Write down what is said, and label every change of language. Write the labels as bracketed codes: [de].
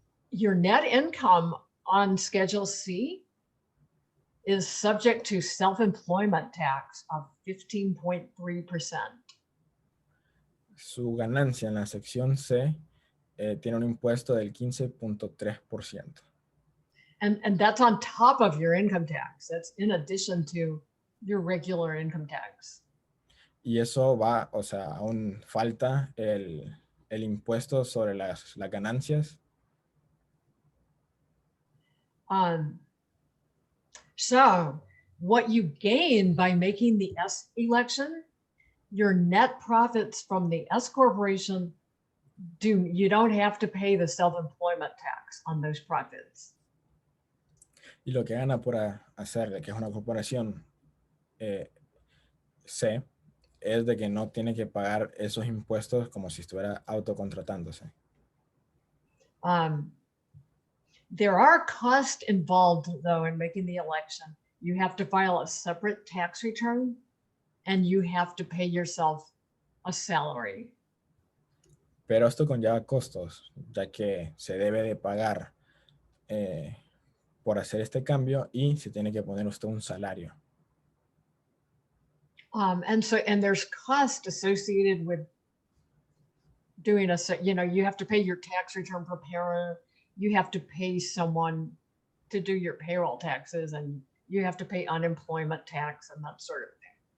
[en] Your net income on Schedule C is subject to self-employment tax of 15.3%. [es] Su ganancia en la sección C tiene un impuesto del 15.3%. [en] And that's on top of your income tax. That's in addition to your regular income tax. [es] Y eso va, o sea, aún falta el impuesto sobre las ganancias. [en] So what you gain by making the S election, your net profits from the S corporation, you don't have to pay the self-employment tax on those profits. [es] Y lo que gana por hacer de que es una corporación C es de que no tiene que pagar esos impuestos como si estuviera autocontratándose. [en] There are costs involved, though, in making the election. You have to file a separate tax return, and you have to pay yourself a salary. [es] Pero esto conlleva costos, ya que se debe de pagar por hacer este cambio y se tiene que poner usted un salario. [en] And there's cost associated with doing you have to pay your tax return preparer, you have to pay someone to do your payroll taxes, and you have to pay unemployment tax and that sort of thing.